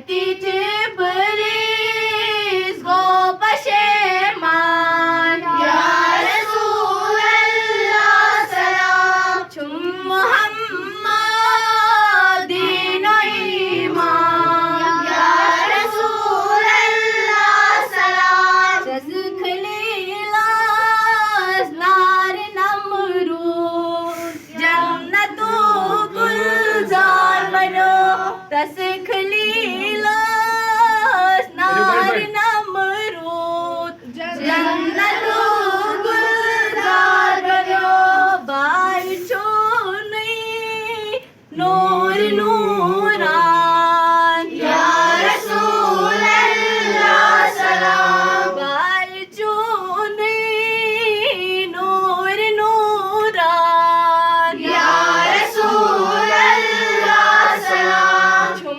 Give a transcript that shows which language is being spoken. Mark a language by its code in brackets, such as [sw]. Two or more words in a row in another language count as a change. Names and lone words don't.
[ks] इब्लीस गो पशेमान [ar] يا رسول الله [ks] सलाम। मुहम्मदीन ईमान [ar] يا رسول الله [ks] सलाम। खलीलास नार नमरूद जन्नतो गुलजार बनो। तस खलीलास नार नमरूद जन्नतो गुलजार बनो। बार चोनी नूर नूरान [ar] يا رسول الله [ks] सलाम। बार चोनी नूर नूरान [ar] يا رسول الله [ks] सलाम।